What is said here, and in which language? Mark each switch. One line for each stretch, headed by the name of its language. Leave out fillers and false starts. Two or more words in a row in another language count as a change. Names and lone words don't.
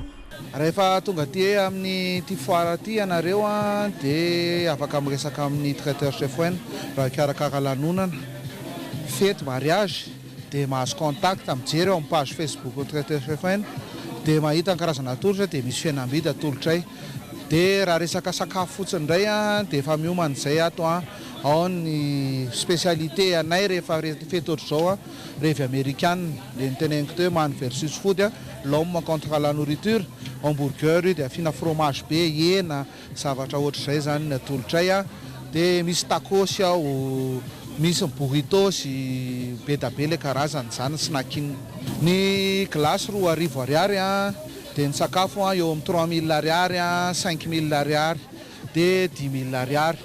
Malagasy: Rehefa tonga aty amin'ny ty foire aty ianareo dia afaka miresaka amin'ny traiteur chef Aina raha karakara lanonana fety mariage dia mahazo contact mijery eo amin'ny page Facebook traiteur chef Aina dia mahita ny karazana atolotra dia misy fihenam-bidy atolotray. Dia raha resaka sakafo fotsiny indray dia efa miomana izay ato ao ny spécialité anay rehefa fety ohatr'izao revy américaine dia niteneniko teo
English: man versus food
French: l'homme contre la nourriture
Malagasy: hamburger dia afina fromage be hena zavatra ohatr'izay zany ny atolotray dia misy tacos ao misy burrito sy be da be le karazany zany sy nakin. Ny glasy 2,000 ariary dia ny sakafo eo amin'ny 3,000 ariary 5,000 ariary dia 10,000 ariary.